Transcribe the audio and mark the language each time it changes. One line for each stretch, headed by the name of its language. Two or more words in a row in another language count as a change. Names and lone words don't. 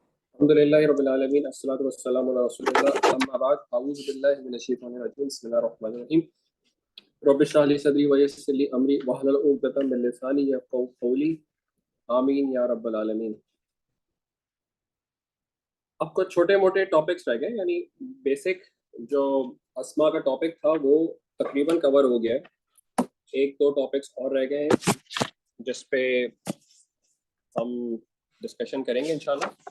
Arabic: الحمد لله رب العالمين الصلاة والسلام على رسول الله أما بعد أعوذ بالله من الشيطان الرجيم بسم الله الرحمن الرحيم رب اشرح لي صدري ويسر لي أمري واحلل عقدة من لساني يفقهوا قولي آمين يا رب العالمين.
Hindi: अब कुछ छोटे मोटे टॉपिक्स रह गए, यानी बेसिक जो अस्मा का टॉपिक था वो तकरीबन कवर हो गया है। एक दो टॉपिक्स और रह गए हैं जिस पे हम डिस्कशन करेंगे इंशाल्लाह।